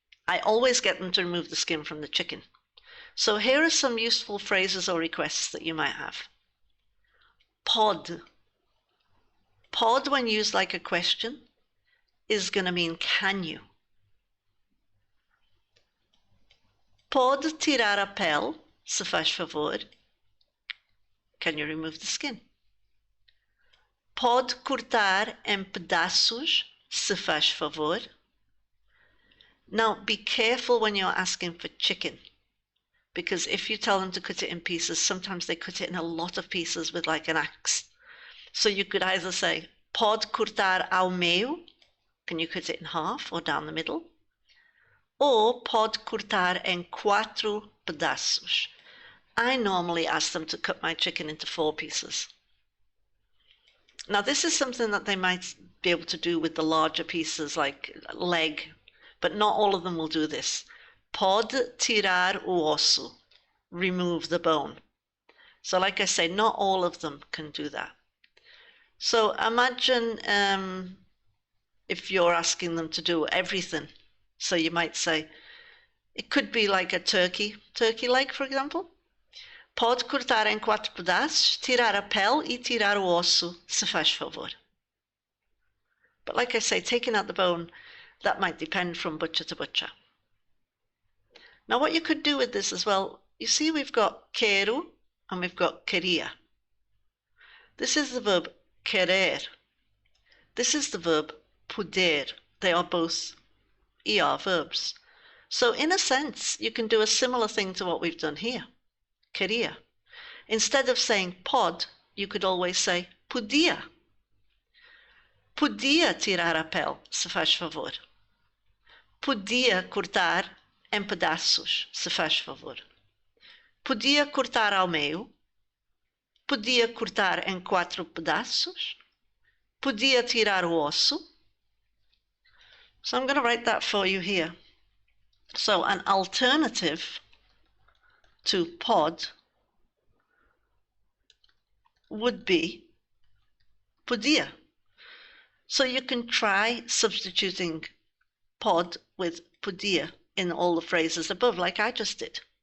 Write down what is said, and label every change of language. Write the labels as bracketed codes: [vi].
[en] I always get them to remove the skin from the chicken. So here are some useful phrases or requests that you might have. Pode. Pode, when used like a question, is going to mean can you. [pt] Pode tirar a pele, se faz favor. [en] Can you remove the skin? [pt] Pode cortar em pedaços, se faz favor. [en] Now, be careful when you're asking for chicken, because if you tell them to cut it in pieces, sometimes they cut it in a lot of pieces with like an axe. So you could either say, [pt] pode cortar ao meio, [en] can you cut it in half or down the middle? [pt] Or pode cortar em quatro pedaços. [en] I normally ask them to cut my chicken into 4 pieces. Now this is something that they might be able to do with the larger pieces like leg, but not all of them will do this. [pt] Pode tirar o osso, [en] remove the bone. So like I say, not all of them can do that. So imagine if you're asking them to do everything. So you might say, it could be like a turkey leg, for example. [pt] Pode cortar em 4 pedaços, tirar a pele e tirar o osso, se faz favor. [en] But like I say, taking out the bone, that might depend from butcher to butcher. Now what you could do with this as well, you see we've got quero and we've got queria. This is the verb querer. This is the verb poder. They are both ER verbs. So in a sense, you can do a similar thing to what we've done here. Queria. Instead of saying pode, you could always say podia. [pt] Podia tirar a pele, se faz favor. Podia cortar em pedaços, se faz favor. Podia cortar ao meio. Podia cortar em 4 pedaços. Podia tirar o osso. [en] So I'm going to write that for you here. So an alternative to pode would be podia. So you can try substituting pode with podia in all the phrases above, like I just did.